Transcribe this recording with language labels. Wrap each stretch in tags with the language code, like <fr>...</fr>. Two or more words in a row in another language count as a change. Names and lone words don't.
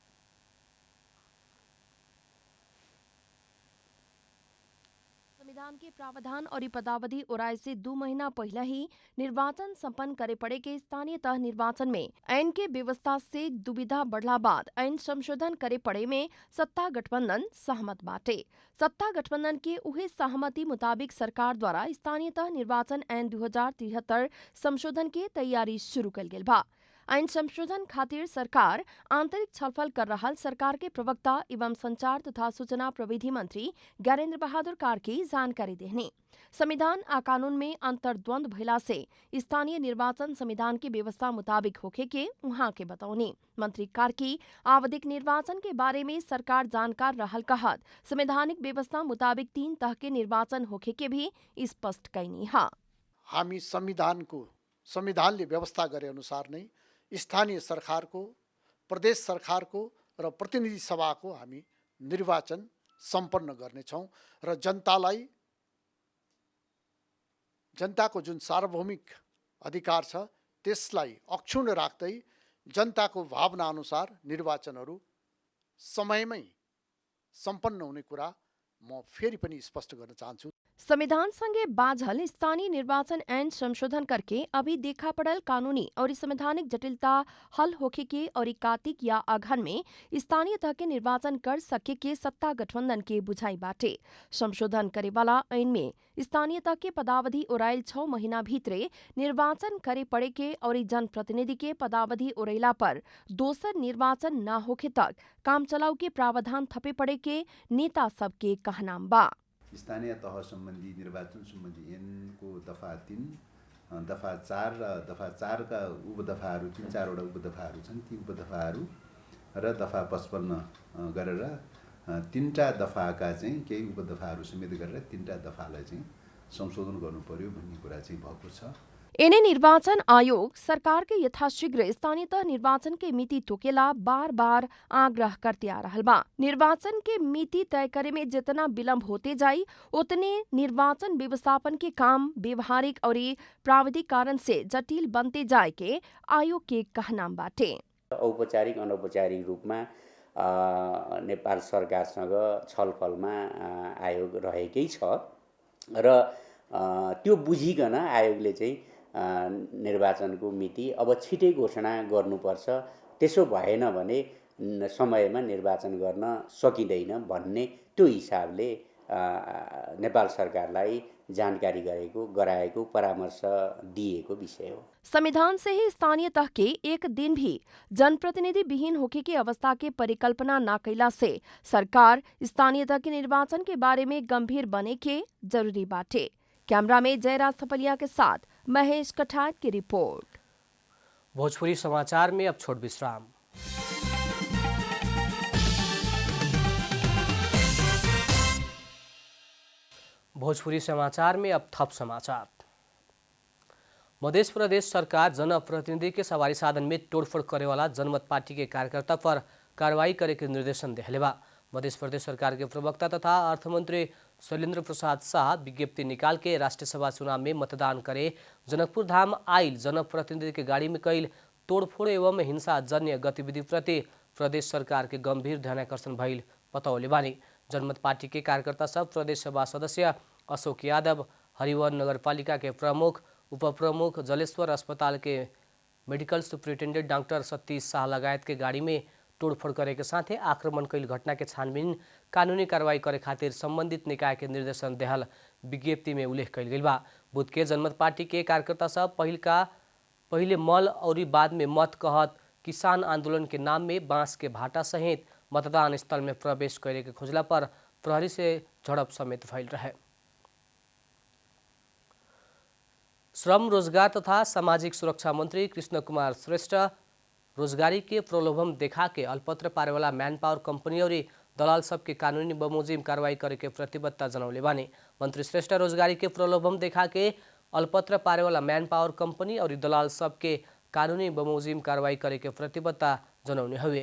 <bho>संविधान के प्रावधान और पदावधि उड़ाए से 2 महीना पहले ही निर्वाचन संपन्न करे पड़े के स्थानीय तह निर्वाचन में ऐन के व्यवस्था से दुविधा बढ़ला बाद ऐन संशोधन करे पड़े में सत्ता गठबंधन सहमत बाटे। सत्ता गठबंधन के उहे सहमति मुताबिक सरकार द्वारा स्थानीय तह निर्वाचन ऐन 2073 संशोधन के तैयारी शुरू कल गेल बा। ऐन संशोधन खातिर सरकार आंतरिक छलफल कर रहा सरकार के प्रवक्ता एवं संचार तथा सूचना प्रविधि मंत्री ज्ञानेन्द्र बहादुर कार्की जानकारी देने। संविधान आ कानून में अंतर्द्वंद भइला से स्थानीय निर्वाचन संविधान की व्यवस्था मुताबिक होखे के उहाँ के बतौनी। मंत्री कार्की आवधिक निर्वाचन के बारे में सरकार जानकार रहल कहत संवैधानिक व्यवस्था मुताबिक 3 तह के निर्वाचन होखे के भी स्पष्ट कैनी हा।</bho> <ne>हामी संविधानले व्यवस्था गरे अनुसार नै स्थानीय सरकारको, प्रदेश सरकारको र प्रतिनिधि सभाको हामी निर्वाचन सम्पन्न गर्नेछौँ र जनताको जुन सार्वभौमिक अधिकार छ त्यसलाई अक्षुण्ण राख्दै जनताको भावना अनुसार निर्वाचनहरू समयमै सम्पन्न हुने कुरा म फेरि पनि स्पष्ट गर्न चाहन्छु।</ne> <bho>संविधान संगे बाझल स्थानीय निर्वाचन ऐन संशोधन करके अभी देखा पड़ल कानूनी और संवैधानिक जटिलता हल होखे के और कार्तिक या अघन में स्थानीय तह के निर्वाचन कर सके के सत्ता गठबंधन के बुझाई बाटे। संशोधन करे वाला ऐन में स्थानीय तह के पदावधि उड़ाइल 6 महीना भीतरे निर्वाचन करे पड़े के और जनप्रतिनिधि के पदावधि उड़ैला पर दोसर निर्वाचन न होखे तक काम चलाऊ के प्रावधान थपे पड़े के नेता सबके कहनाम बा।</bho> <ne>स्थानीय तह सम्बन्धी निर्वाचन सम्बन्धी ऐनको दफा 3, दफा 4 र दफा 4 का उपदफाहरू 3-4वटा उपदफाहरू छन्। ती उपदफाहरू र दफा 55 गरेर 3टा दफाका चाहिँ केही उपदफाहरू समेत गरेर 3टा दफालाई चाहिँ संशोधन गर्नु पर्यो भन्ने कुरा चाहिँ भएको छ।</ne> <bho>एने निर्वाचन आयोग सरकार के यथाशीघ्र स्थानीय तह निर्वाचन के मिति तोकेला बार बार आग्रह करते आ रहल बा। निर्वाचन के मिति तय करे में जितना विलम्ब होते जाई उतने निर्वाचन व्यवस्थापन के काम व्यवहारिक और प्राविधिक कारण से जटिल बनते जाए के आयोग के कहनाम बाटे।</bho> <ne>औपचारिक अनौपचारिक रूपमा नेपाल सरकारसँग छलफलमा आयोग रहेकै छ र त्यो बुझिकन आयोगले चाहिँ निर्वाचनको मिति अब छिटै घोषणा गर्नुपर्छ, त्यसो भएन भने समयमा निर्वाचन गर्न सकिँदैन भन्ने त्यो हिसाबले नेपाल सरकारलाई जानकारी गराएको परामर्श दिएको विषय हो।</ne> <bho>संविधान से ही स्थानीय तह के एक दिन भी जनप्रतिनिधि विहीन होके की अवस्था के परिकल्पना न कैला से सरकार स्थानीय तह के निर्वाचन के बारे में गंभीर बने के जरूरी बाटे। कैमरा में जयराज थपलिया के साथ महेश कठाट की रिपोर्ट। भोजपुरी समाचार में अब छोट विश्राम। भोजपुरी समाचार में अब थप समाचार। मध्य प्रदेश सरकार जनप्रतिनिधि के सवारी साधन में तोड़फोड़ करे वाला जनमत पार्टी के कार्यकर्ता पर कार्रवाई करे के निर्देशन देहले बा। मध्य प्रदेश सरकार के प्रवक्ता तथा अर्थमंत्री शैलेंद्र प्रसाद शाह विज्ञप्ति निकाल के राष्ट्रीय सभा चुनाव में मतदान करे जनकपुर धाम आइल जनप्रतिनिधि के गाड़ी में कैल तोड़फोड़ एवं हिंसाजन्य गतिविधि प्रति प्रदेश सरकार के गंभीर ध्यानाकर्षण भइल बतौले बानी। जनमत पार्टी के कार्यकर्ता सब प्रदेश सभा सदस्य अशोक यादव, हरिवन नगरपालिका के प्रमुख, उप प्रमुख, जलेश्वर अस्पताल के</bho> <en>medical superintendent</en> <bho>डॉक्टर सतीश शाह लगायत के गाड़ी में तोड़फोड़ करे के साथ आक्रमण कैल घटना के छानबीन कानूनी कार्रवाई करे खातिर संबंधित निकाय के निर्देशन देहल विज्ञप्ति में उल्लेख कैल गई बा। बुध के जनमत पार्टी के कार्यकर्ता सब पहले मल और बाद में मत कहत किसान आंदोलन के नाम में बांस के भाटा सहित मतदान स्थल में प्रवेश करे के खोजला पर प्रहरी से झड़प समेत भइल रहे। श्रम, रोजगार तथा सामाजिक सुरक्षा मंत्री कृष्ण कुमार श्रेष्ठ रोजगारी के प्रलोभन देखा के अल्पत्र पारे वाला</bho> <en>man power company</en> <bho>और दलाल सबके कानूनी बमोजिम कार्रवाई करे के प्रतिबद्धता जनौले बानी। मंत्री श्रेष्ठ रोजगारी के प्रलोभन देखा के अल्पत्र पारे वाला</bho> <en>man power company</en> <bho>और दलाल सबके कानूनी बमोजिम कार्रवाई करे के प्रतिबद्धता जनौने हुए।</bho>